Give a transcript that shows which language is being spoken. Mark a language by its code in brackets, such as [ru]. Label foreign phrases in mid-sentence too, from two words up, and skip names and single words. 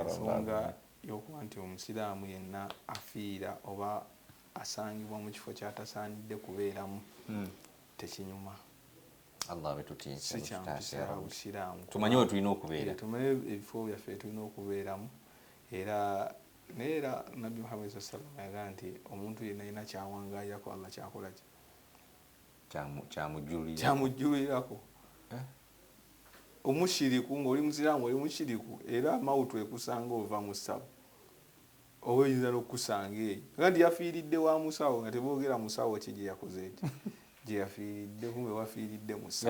[lg] Ensonga y'okuba nti omusiraamu yenna afiira oba asangibwa mu kifo ky'atasaanidde kubeeramu tekinyuma. Allah betutiisa busiraamu tumanye we tulina okubeera, tumanye ebifo byaffe tulina okubeeramu. Era Nabbi Muhammad [ar] صلى الله عليه وسلم [lg] yagaa nti omuntu yenna alina kyawangaalirako Allah kyakola ki kyamujjulirako. Omushiriku ng'oli musiraamu oli mushiriku era mawutu ekusanga ova mu ssabo oba oyinza n'okusanga eyo nga nti yafiiridde wa musawo nga teboogera musawo ki gye yakoze eti gye yafiiridde kumbe wafiiridde mu ssabo